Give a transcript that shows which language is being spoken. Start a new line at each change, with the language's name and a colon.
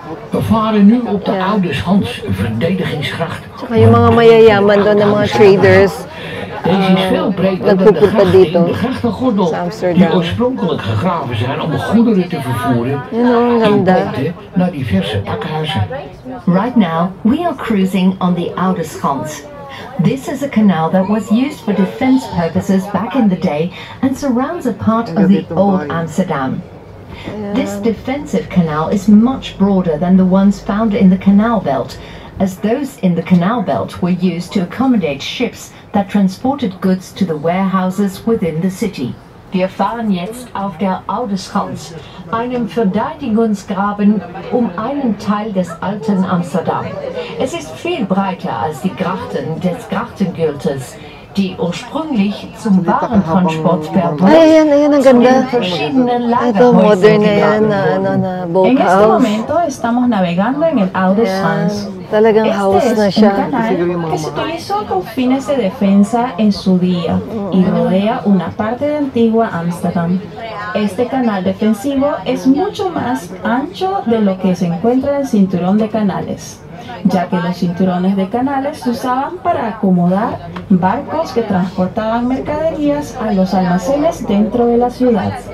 Dutch: We varen nu op de Oude Schans, een verdedigingsgracht.
Filipino: Tsaka yung mga mayayaman doon ng mga traders.
Dutch: Deze is veel breder dan de gracht in de grachtengordel, die oorspronkelijk gegraven zijn om goederen te vervoeren in boten naar diverse pakhuizen.
English: Right now, we are cruising on the Oude Schans. This is a canal that was used for defense purposes back in the day and surrounds a part of the old Amsterdam. This defensive canal is much broader than the ones found in the canal belt, as those in the canal belt were used to accommodate ships that transported goods to the warehouses within the city.
German: Wir fahren jetzt auf der Oude Schans, einem Verteidigungsgraben einen Teil des alten Amsterdam. Es ist viel breiter als die Grachten des Grachtengürtels, die ursprünglich zum Warentransport per Boot zu den verschiedenen Lagerhäusern gebracht wurden.
Spanish: En este momento estamos navegando en el Oude Schans.
Filipino: Talagang house na
Spanish: Este es
Filipino: siya.
Spanish: un canal que se utilizó con fines de defensa en su día y rodea una parte de antigua Ámsterdam. Este canal defensivo es mucho más ancho de lo que se encuentra en el cinturón de canales, ya que los cinturones de canales se usaban para acomodar barcos que transportaban mercaderías a los almacenes dentro de la ciudad.